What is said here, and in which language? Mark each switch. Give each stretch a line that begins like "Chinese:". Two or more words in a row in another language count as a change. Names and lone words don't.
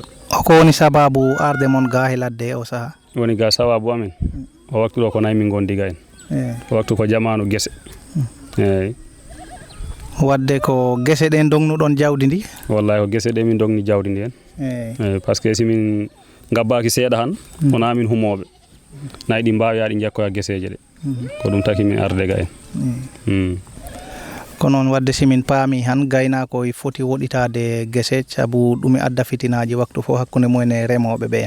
Fula: ko woni sababu arde mon ga he ladde o saaha woni ga sababu amen o waktu ɗo ko nayi min gondi ga en waktu ko jamanu gese eyyi wadde ko gese ɗen dognuɗon jawdi ndi wallahi ko gese ɗe min dogni jawdi ndi en eyyi
French: par ce que
Fula: simin gabbaki seeɗa han wona min humoɓe nayi ɗi mbawi yaɗi jekkoya geseje ɗe ko ɗum taki min arde ga en ko noon wadde simin paami han gaynako e foti woɗitade gese saabu ɗum e adda fitinaji waktu fof hakkude mumen e remoɓe ɓen